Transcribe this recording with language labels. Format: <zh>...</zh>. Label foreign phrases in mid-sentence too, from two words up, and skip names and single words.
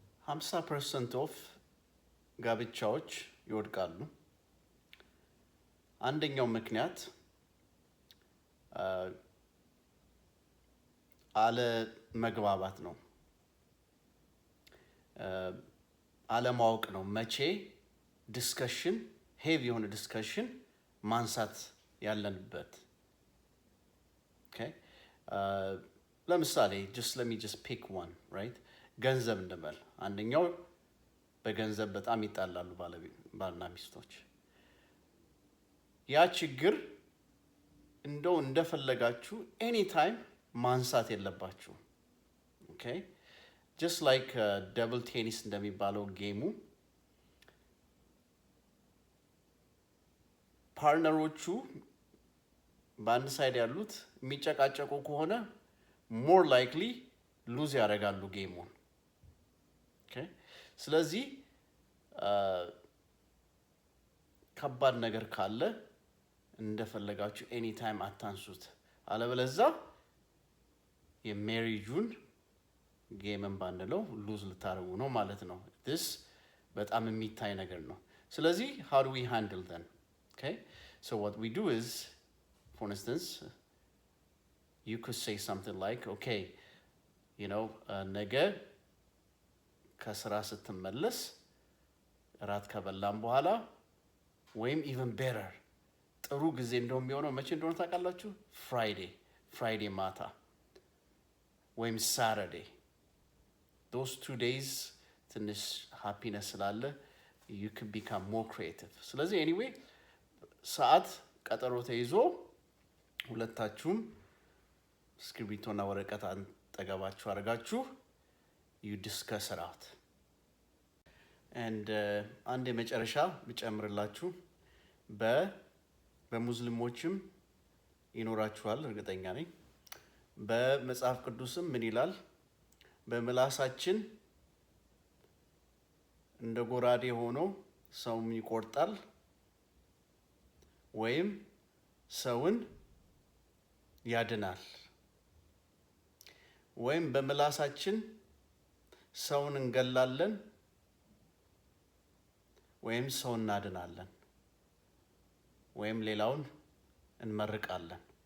<am>50% ኦፍ ጋብቻዎች ይወድቃሉ። አንደኛው ምክንያት አለ መግባባት ነው። አለማወቅ ነው። መቼ</am> <en>discussion heavy</en> <am>የሆነ ዲስከሽን ማንሳት ያለንበት። Okay?</am> <en>ለምሳሌ let me just pick one, right?</en> <am>ገንዘብ እንበል። አንደኛው በገንዘብ በጣም ይጣላሉ ባልና ሚስቶች። ያ ችግር እንደው እንደፈለጋችሁ anytime ማንሳት የለባችሁ። Okay?</am> <en>Just like double tennis</en> <am>እንደሚባለው ጌሙ ፓርትነሮቹ በአንድ ሳይድ ያሉት የሚጨቃጨቁ ከሆነ</am> <en>more likely lose</en> <am>ያደርጋሉ ጌሙን። Okay? ስለዚህ ከባድ ነገር ካለ እንደፈለጋችሁ anytime አታንሱት። አለበለዚያ የሜሪጁን ጌምን ባንለው lose ልታረጉ ነው ማለት ነው። this በጣም የሚታይ ነገር ነው። ስለዚህ</am> <en>how do we handle them?</en> <am>Okay?</am> <en>So what we do is, for instance, you could say something like, okay, you know,</en> <am>ነገ ከስራ ስትመለስ ራት ከበላም በኋላ ወይም</am> <en>even better</en> <am>ጥሩ ጊዜ እንደውም የሚሆነው መቼ እንደሆነ ታውቃላችሁ? ፍራይዴ ማታ ወይም ሳተርዴይ።</am> <en>those 2 days ትንሽ happiness ስላለ you can become more creative.</en> <am>ስለዚህ anyway ሰዓት ቀጠሮ ተይዞ ሁለታችሁም እስክሪብቶና ወረቀት አጠገባችሁ አድርጋችሁ</am> <en>you discuss it out.</en> <am>and አንድ የመጨረሻ ብጨምርላችሁ በሙስሊሞችም ይኖራችኋል እርግጠኛ ነኝ። በመጽሐፍ ቅዱስም ምን ይላል? በምላሳችን እንደ ጎራዴ ሆኖ ሰውን ይቆርጣል ወይም ሰውን ያድናል። ወይም በምላሳችን ሰውን እንገላለን ወይም ሰውን እናድናለን ወይም ሌላውን እንመርቃለን።</am>